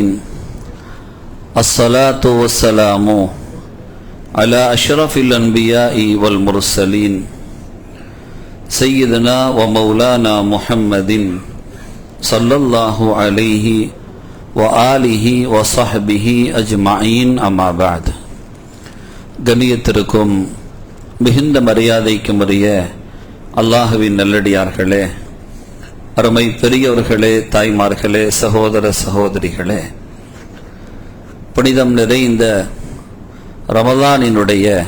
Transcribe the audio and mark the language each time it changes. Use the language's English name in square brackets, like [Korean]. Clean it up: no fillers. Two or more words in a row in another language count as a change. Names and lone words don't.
[Arabic] الصلاة والسلام على أشرف الأنبياء والمرسلين سيدنا ومولانا محمد صلى الله عليه وآله وصحبه أجمعين أما بعد. [Tamil] கண்ணியத்திற்கும் மிகுந்த மரியாதைக்கும் உரிய அல்லாஹுவின் நல்லடியார்களே, அருமை பெரியவர்களே, தாய்மார்களே, சகோதர சகோதரிகளே, புனிதம் நிறைந்த ரமலானினுடைய